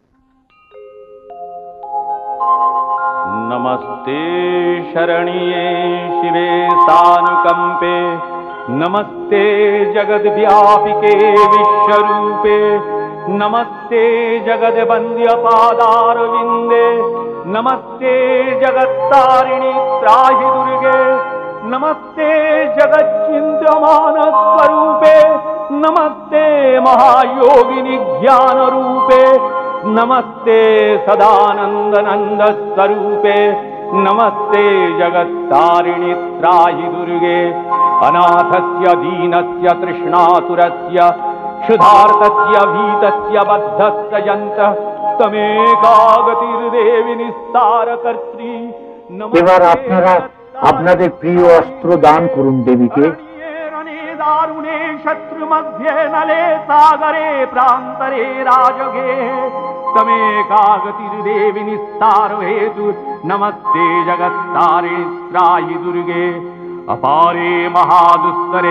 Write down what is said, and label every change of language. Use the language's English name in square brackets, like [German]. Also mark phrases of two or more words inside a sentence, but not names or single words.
[Sanskrit] নমস্তে শরণ্যে শিবে সানুকম্পে নমস্তে জগদ্ব্যাপিকে বিশ্বরূপে নমস্তে জগদ্বন্দ্য পাদারবিন্দে নমস্তে জগত্তারিণী ত্রাহি দুর্গে নমস্তে জগচ্চিন্ত্যমান স্বরূপে নমস্তে মহায়োগিনী জ্ঞান রূপে नमस्ते सदानंद नंद स्वरूपे नमस्ते जगत्तारिणि त्राहि दुर्गे अनाथस्य दीनस्य तृष्णातुरस्य क्षुधार्तस्य भीतस्य बद्धस्य यन्तः तमेकागतिर्देवि निस्तारकर्त्री। [Bangla] এবার আপনারা আপনাদের প্রিয় অস্ত্র দান করুন দেবীকে। [Sanskrit] दारुणे शत्रु मध्ये नले सागरे प्रांतरे राजगे तमेकागतिर्देवि निस्तारो हेतु नमस्ते जगत्तारिणि त्राहि दुर्गे अपारे महादुस्तरे